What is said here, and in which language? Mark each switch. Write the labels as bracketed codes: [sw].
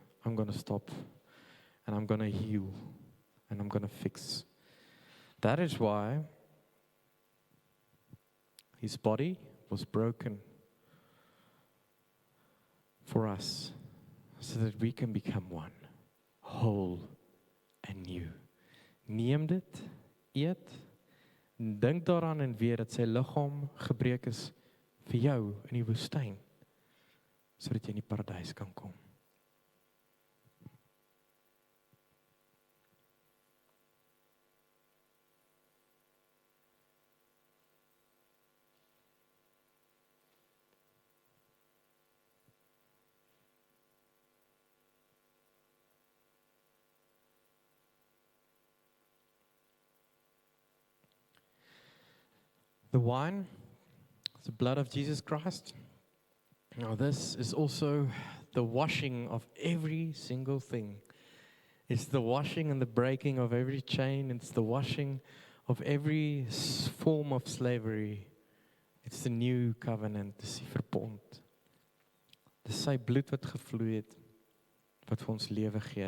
[en] I'm going to stop and I'm going to heal and I'm going to fix. That is why his body was broken for us, so that we can become one, whole and new. [af] Neem dit, eet, dink daaraan en weet dat sy liggaam gebreek is vir jou in die woestyn, sodat jy in die paradys kan kom. [en] The wine, the blood of Jesus Christ. Now this is also the washing of every single thing. It's the washing and the breaking of every chain. It's the washing of every form of slavery. It's the new covenant, [af] dis die verbond. Dis sy bloed wat gevloei het, wat vir ons lewe gee.